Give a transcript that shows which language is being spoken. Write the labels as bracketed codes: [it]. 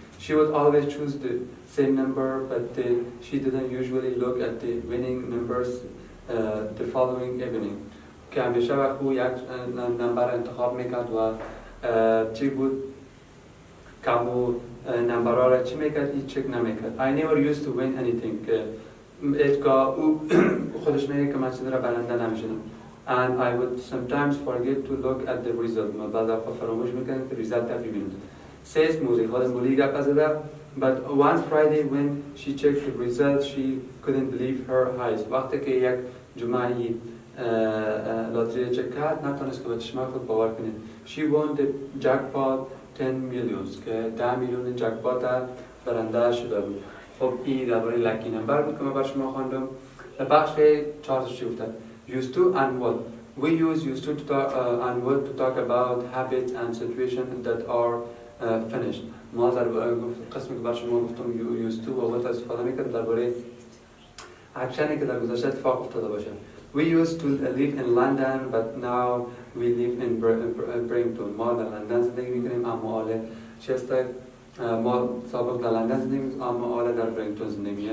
[en] She would always choose the same number, but she didn't usually look at the winning numbers the following evening. [fa] که همیشه وقتی یک نمبر انتخاب میکرد و چی بود کامو نمبرها را چی میکرد هیچ چک نمیکرد. [en] I never used to win anything. [fa] اتکا او خودش میگه که من چیزی را برنده نمیشدم. [en] And I would sometimes forget to look at the result. [fa] من بعد وقتا فراموش میکنم که ریزالت را ببینم. Says مولی خود مولی گپ زده. [en] But one Friday when she checked the result, she couldn't believe her eyes. [fa] وقتی که یک جمعه لاتری چک کرد نتونست که به چشمان خود باور کنه. [en] She won the jackpot 10 millions [fa] که 10 میلیون جکپات برنده شده بود. خب این درباره لکی نمبر بود که من بر شما خواندم. در بخش 4 چی گفته؟ [en] Used to and what. We use used to talk and what to talk about habits and situations that are finished. [fa] ما در قسمی که بر شما گفتم used to و what استفاده میکنم درباره اکشنی که در گذشته اتفاق افتاده باشه. [en] We used to live in London but now we live in Brighton. [fa] ما در لندن زندگی میکنیم اما حالا چیسته ما سابق در لندن زندگی میکنیم اما حالا در برینگتون زندگی.